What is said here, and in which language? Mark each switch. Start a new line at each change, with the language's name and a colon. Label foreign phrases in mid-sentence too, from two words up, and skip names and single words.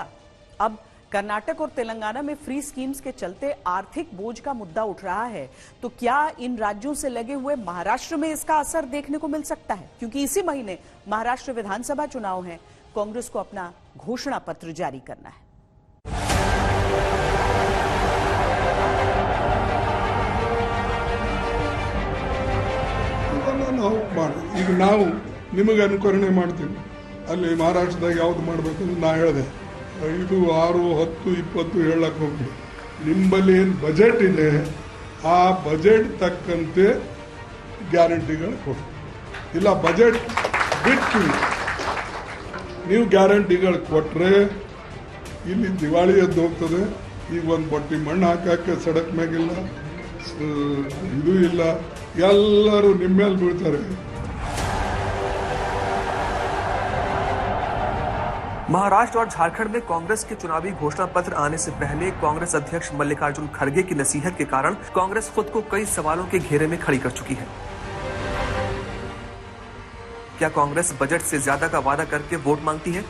Hindi: अब कर्नाटक और तेलंगाना में फ्री स्कीम्स के चलते आर्थिक बोझ का मुद्दा उठ रहा है, तो क्या इन राज्यों से लगे हुए महाराष्ट्र में इसका असर देखने को मिल सकता है? क्योंकि इसी महीने महाराष्ट्र विधानसभा चुनाव है, कांग्रेस को अपना घोषणा पत्र जारी करना है।
Kannada: ಈಗ ನಾವು ನಿಮಗೆ ಅನುಕರಣೆ ಮಾಡ್ತೀವಿ, ಅಲ್ಲಿ ಮಹಾರಾಷ್ಟ್ರದಾಗ ಯಾವ್ದು ಮಾಡಬೇಕಂದ್ರೆ ನಾ ಹೇಳಿದೆ 5, 6, 10, 20 ಹೇಳಕ್ ಹೋಗ್ಬಿಡಿ. ನಿಮ್ಮಲ್ಲಿ ಏನು ಬಜೆಟ್ ಇದೆ ಆ ಬಜೆಟ್ ತಕ್ಕಂತೆ ಗ್ಯಾರಂಟಿಗಳು ಕೊಡಿ. ಇಲ್ಲ ಬಜೆಟ್ ಬಿಟ್ಟು ನೀವು ಗ್ಯಾರಂಟಿಗಳು ಕೊಟ್ರೆ ಇಲ್ಲಿ ದಿವಾಳಿ ಎದ್ದು ಹೋಗ್ತದೆ. ಈಗ ಒಂದು ಬಟ್ಟಿ ಮಣ್ಣು ಹಾಕಕ್ಕೆ ಸಡಕ್ ಮ್ಯಾಗಿಲ್ಲ, ಇದು ಇಲ್ಲ, ಎಲ್ಲರೂ ನಿಮ್ಮ ಮೇಲೆ ಬೀಳ್ತಾರೆ.
Hindi: महाराष्ट्र और झारखंड में कांग्रेस के चुनावी घोषणा पत्र आने से पहले कांग्रेस अध्यक्ष मल्लिकार्जुन खड़गे की नसीहत के कारण कांग्रेस खुद को कई सवालों के घेरे में खड़ी कर चुकी है। क्या कांग्रेस बजट से ज्यादा का वादा करके वोट मांगती है?